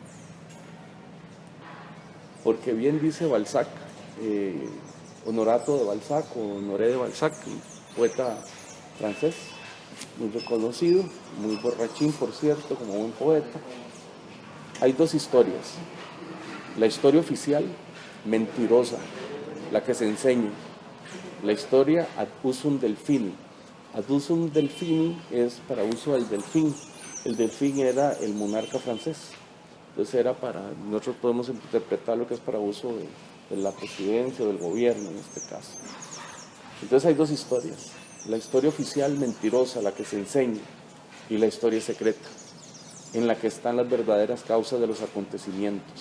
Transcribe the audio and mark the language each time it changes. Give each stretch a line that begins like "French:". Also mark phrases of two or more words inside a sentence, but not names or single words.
Spanish: Porque bien dice Balzac, Honorato de Balzac, o Honoré de Balzac, un poeta francés, muy reconocido, muy borrachín, por cierto, como buen poeta. Hay dos historias. La historia oficial, mentirosa, la que se enseña. La historia
Latin: ad usum delphini. Ad usum delphini
Spanish: es para uso del delfín. El delfín era el monarca francés. Entonces era nosotros podemos interpretar lo que es para uso de la presidencia o del gobierno en este caso. Entonces hay dos historias. La historia oficial mentirosa, la que se enseña, y la historia secreta, en la que están las verdaderas causas de los acontecimientos.